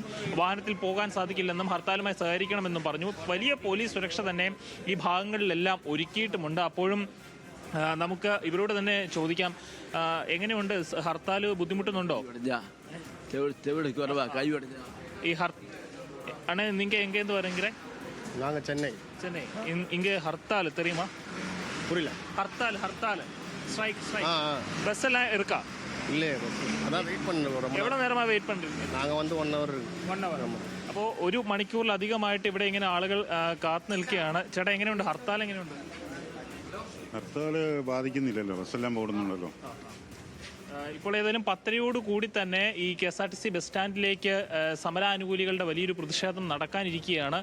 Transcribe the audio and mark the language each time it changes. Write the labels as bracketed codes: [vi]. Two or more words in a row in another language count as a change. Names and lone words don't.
[ml] വാഹനത്തിൽ പോകാൻ സാധിക്കില്ലെന്നും ഹർത്താലുമായി സഹകരിക്കണമെന്നും പറഞ്ഞു. വലിയ പോലീസ് സുരക്ഷ തന്നെ ഈ ഭാഗങ്ങളിലെല്ലാം ഒരുക്കിയിട്ടുമുണ്ട്. അപ്പോഴും നമുക്ക് ഇവരോട് തന്നെ ചോദിക്കാം, എങ്ങനെയുണ്ട്? ഹർത്താൽ ബുദ്ധിമുട്ടുന്നുണ്ടോ? ഈ [ta] அண்ணே, நீங்க எங்கேருந்து வரீங்க? நாங்கள் சென்னை. சென்னை. இங்கே ஹர்த்தால் தெரியுமா? புரியல. ஹர்த்தால் ஸ்ட்ரைக். பஸ் எல்லாம் இருக்கா? இல்லையே, அதான் வெயிட் பண்ணுறோம். [ml] എവിടെ നേരമാ വെയിറ്റ് പண்றீங்க? [ta] நாங்கள் வந்து 1 hour. 1 hour. [ml] അപ്പോൾ 1 മണിക്കൂറിലധികമായിട്ട് ഇവിടെ ഇങ്ങനെ ആളുകൾ കാത്തു നിൽക്കുകയാണ്. ചേട്ടാ, എങ്ങനെയുണ്ട് ഹർത്താൽ? എങ്ങനെയുണ്ട്? ഹർത്താൽ ബാധിക്കുന്നില്ലല്ലോ, ബസ്സെല്ലാം ഓടുന്നുണ്ടല്ലോ. ഇപ്പോൾ ഏതായാലും 10:00 കൂടി തന്നെ ഈ KSRTC ബസ് സ്റ്റാൻഡിലേക്ക് സമരാനുകൂലികളുടെ വലിയൊരു പ്രതിഷേധം നടക്കാനിരിക്കുകയാണ്.